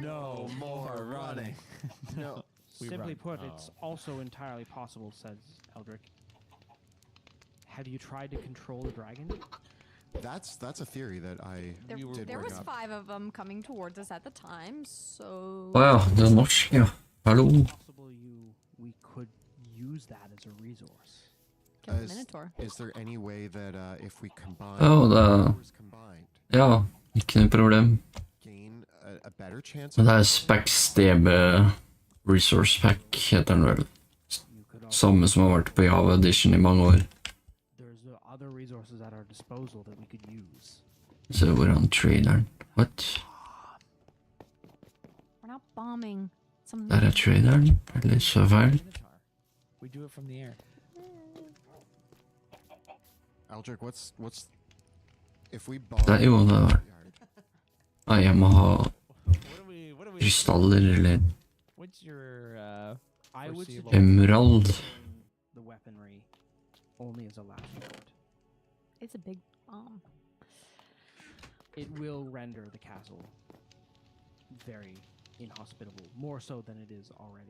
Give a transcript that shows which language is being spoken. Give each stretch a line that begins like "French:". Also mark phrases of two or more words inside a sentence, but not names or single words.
English: No more running. No. Simply run. put, it's also entirely possible, says Eldrick. Have you tried to control the dragon? That's a theory that I There did bring was up. 5 of them coming towards us at the time, so.
Swedish: Wow, det är norska. Hallå?
English: Possible use that as a resource. Kill the Is- Minotaur. Is there any way that if we combine Oh, powers combined,
Norwegian: Ja, ikke noe problem.
English: gain a better chance
Norwegian: Men
English: of
Norwegian: det er Specsdb Resource Pack, heter den vel.
English: You could also,
Norwegian: Samme som har vært på Java Edition i mange år.
English: there's other resources at our disposal that we could use.
Norwegian: Så hvor er han traderen?
English: What? We're not bombing some.
Norwegian: Der er traderen? Eller så feil?
English: Minotaur. We do it from the air. Aldrich, what's if we bomb?
Norwegian: Det er jo det der. Nei, jeg må ha
English: What do we
Norwegian: krystaller eller
English: What's your I would Foreseeable. suggest emerald. using the weaponry only as a last resort. It's a big bomb. It will render the castle very inhospitable, more so than it is already.